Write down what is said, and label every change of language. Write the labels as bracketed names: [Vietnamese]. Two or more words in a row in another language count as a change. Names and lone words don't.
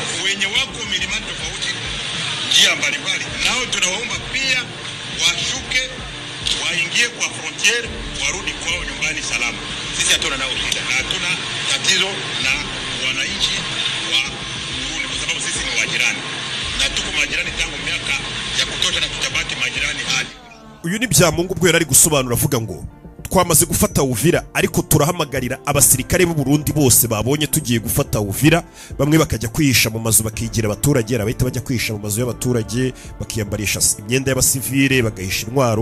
[Swahili] Na wenye wako milimani tofauti, mipaka mbalimbali, nao tunawaomba pia washuke, waingie kwa frontiere, warudi kwao nyumbani salama. Sisi hatuna nao shida na hatuna tatizo na wananchi wa Burundi kwa sababu sisi ni wajirani na tuko majirani tangu miaka ya kutosha na tutabaki majirani hadi. [Kinyarwanda] Uyu ni Byamungu ubwo yari gusobanura avuga ngo twamaze gufata Uvira ariko turahamagarira abasirikare b'u Burundi bose babonye tugiye gufata Uvira, bamwe bakajya kwihisha mu mazu bakigira abaturage, abahita bajya kwihisha mu mazu y'abaturage bakiyambarisha imyenda y'abasivile bagahisha intwaro.